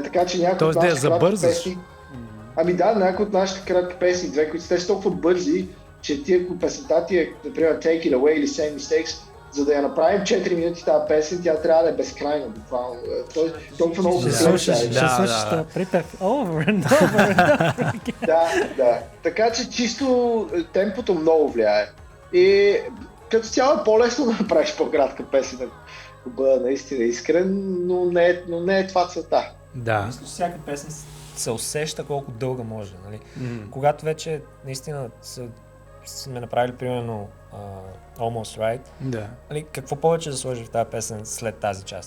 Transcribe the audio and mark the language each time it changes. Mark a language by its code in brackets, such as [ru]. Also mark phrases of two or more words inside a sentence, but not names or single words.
[bg] Така че някои от нашите кратки песни... Ами да, някои от нашите кратки песни, две, които сте толкова бързи, че песента ти е, например, Take It Away или Same Mistakes, за да я направим 4 минути тази песен, тя трябва да е безкрайна, буквално. Толкова много ще слушаш това припев [en] over and over. [bg] Да. Така че чисто темпото много влияе. И като цяло е по-лесно да направиш по-кратка песен, да бъда наистина искрен, но не е това целта. Да. Мисля, че всяка песен се усеща колко дълга може. Нали? Когато вече наистина сме направили примерно Almost Right, нали, какво повече да сложи в тази песен след тази част?